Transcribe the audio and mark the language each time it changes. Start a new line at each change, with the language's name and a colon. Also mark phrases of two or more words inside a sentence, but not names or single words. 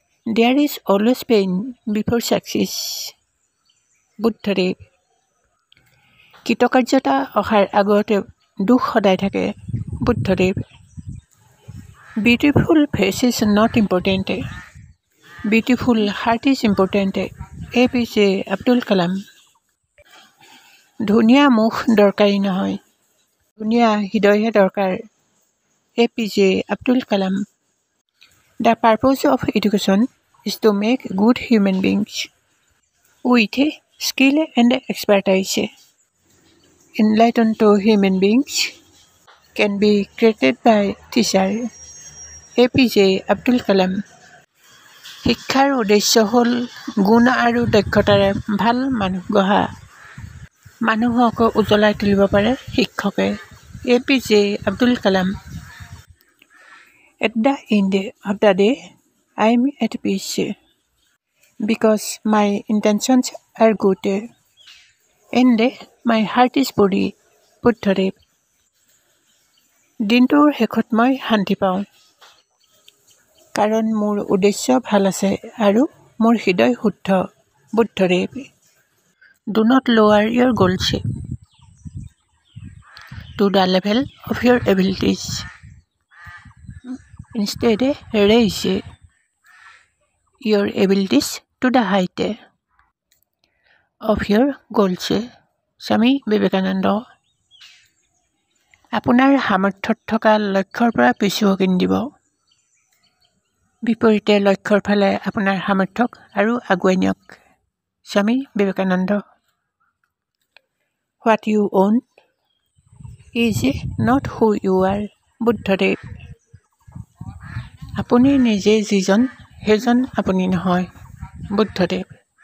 English: There is always pain before success.
Assamese: বুদ্ধদেৱ। কৃতকাৰ্যতা অহাৰ আগতে দুখ সদায় থাকে। বুদ্ধদেৱ।
English: Beautiful face is not important. Beautiful heart is important.
Assamese: APJ আব্দুল কালাম। ধুনীয়া মুখ দৰকাৰী নহয়, ধুনীয়া হৃদয়হে দৰকাৰ। APJ আব্দুল কালাম।
English: The purpose of education is to make good human beings with skill and expertise. Enlightened human beings can be created by teacher.
Assamese: APJ আব্দুল কালাম। শিক্ষাৰ উদ্দেশ্য হ'ল গুণ আৰু দক্ষতাৰে ভাল মানুহ গঢ়া। মানুহক উজ্বলাই তুলিব পাৰে শিক্ষকে। APJ আব্দুল কালাম।
English: At the end of the day, I am at peace because my intentions are good and my heart is pure.
Assamese: বুদ্ধদেৱ। দিনটোৰ শেষত মই শান্তি পাওঁ কাৰণ মোৰ উদ্দেশ্য ভাল আছে আৰু মোৰ হৃদয় শুদ্ধ। বুদ্ধদেৱ।
English: Do not lower your goals to the level of your abilities. Instead, raise your abilities to the height of your goals.
Assamese: স্বামী বিবেকানন্দ। আপোনাৰ সামৰ্থ্যত থকা লক্ষ্যৰ পৰা পিছু হকি নিদিব, বিপৰীতে লক্ষ্যৰ ফালে আপোনাৰ সামৰ্থ্যক আৰু আগুৱাই নিয়ক। স্বামী বিবেকানন্দ।
English: What you own is not who you are.
Assamese: বুদ্ধদেৱ। আপুনি নিজে যিজন সেইজন আপুনি নহয়। বুদ্ধদেৱ।